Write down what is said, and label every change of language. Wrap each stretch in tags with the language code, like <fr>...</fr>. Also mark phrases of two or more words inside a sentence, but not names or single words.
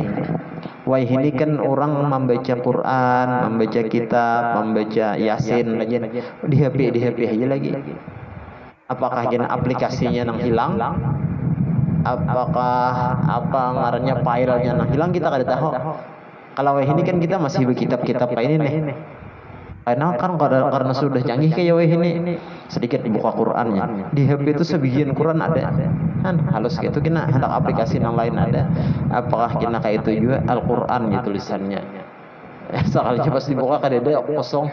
<bjn>Wayah ini kan orang membaca Quran, membaca kitab, membaca Yasin aja di HP aja lagi. Apakah jenis aplikasinya nang hilang? Apakah apa ngarannya filenya nang hilang, kita kada tahu. Kalau ini kan kita masih berkitab-kitab kayak ini nih. Karena kan karena sudah canggih kayak ini, sedikit dibuka Qurannya. Di HP itu sebagian Quran ada. Kan halus gitu, kena hendak aplikasi yang lain ada. Apakah kena kayak itu juga Al-Quran ya tulisannya. Sekali pas dibuka kadada kosong.</bjn>